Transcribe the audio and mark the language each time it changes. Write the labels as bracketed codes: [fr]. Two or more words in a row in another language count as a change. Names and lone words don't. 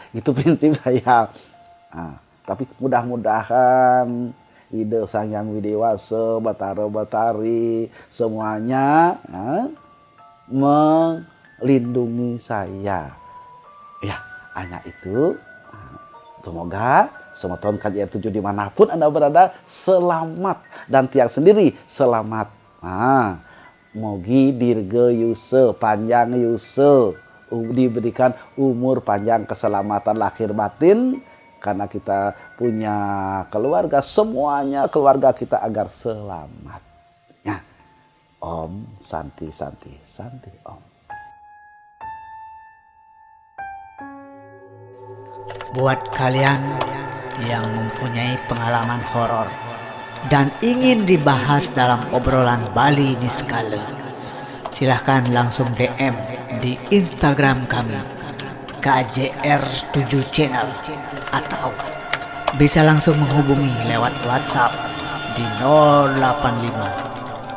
[id] Itu prinsip saya. Nah, tapi mudah-mudahan ide Sang Hyang Widewasa, Batara Batari, semuanya melindungi saya. Ya, hanya itu. Semoga semua tahun KJR 7 dimanapun Anda berada selamat, dan tiang sendiri selamat. [ban] Mogi dirge yuse, panjang yuse, [id] diberikan umur panjang, keselamatan lahir batin. Karena kita punya keluarga, semuanya keluarga kita agar selamat. Ya. [sa] Om Santi Santi Santi Om. [id] Buat kalian yang mempunyai pengalaman horor dan ingin dibahas dalam obrolan Bali Niskala, silahkan langsung DM di Instagram kami KJR7 Channel, atau bisa langsung menghubungi lewat WhatsApp di 085